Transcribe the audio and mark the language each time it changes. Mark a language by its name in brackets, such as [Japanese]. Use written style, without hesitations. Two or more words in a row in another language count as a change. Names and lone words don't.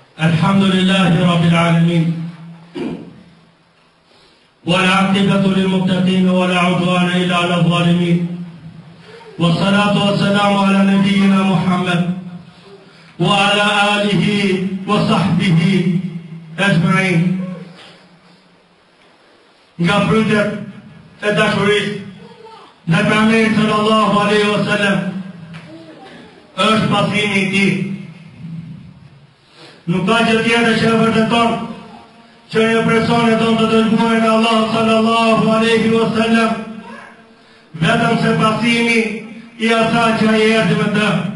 [Arabic] الحمد لله رب العالمين والعاقبة للمتقين ولا عدوان إلا على الظالمين والصلاة والسلام على نبينا محمد وعلى آله وصحبه أجمعين. [Albanian] Nga prytet e dashurisë në Muhamedit [Arabic] صلى الله عليه وسلم [Albanian] është pasimi i tij. Nuk ka gjë tjetër që vërteton që një person e don të dërguarin e Allahut [Arabic] صلى الله عليه وسلم [Albanian] vetëm se pasimi i asaj që ai erdhi me të.